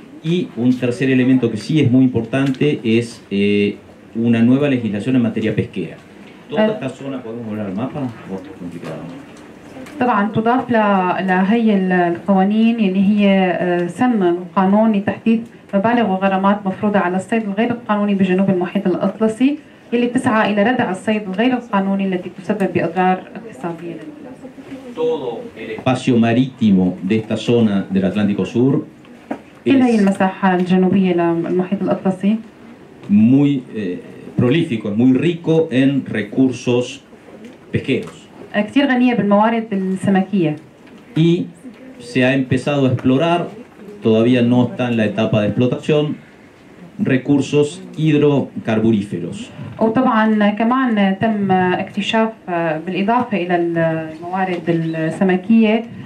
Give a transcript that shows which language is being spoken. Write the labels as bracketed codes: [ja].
[es] Y un tercer elemento que sí es muy importante es una nueva legislación en materia pesquera. Toda esta zona, ¿podemos volver al mapa? ¿O es complicado? [ar] طبعا تضاف لهي القوانين اللي هي سن قانون لتحديد مبالغ وغرامات مفروضة على الصيد الغير القانوني بجنوب المحيط الأطلسي، اللي تسعى إلى ردع الصيد الغير القانوني التي تسبب بأضرار اقتصادية. [es] Todo el espacio marítimo de esta zona del Atlántico Sur [ar] كل هي المساحة الجنوبية للمحيط الأطلسي [es] muy prolífico, es muy rico en recursos pesqueros. [ar] كتير غنية بالموارد السمكية. [es] Y se ha empezado a explorar, todavía no está en la etapa de explotación, recursos hidrocarburíferos. [ar] وطبعا كمان تم اكتشاف بالإضافة إلى الموارد السمكية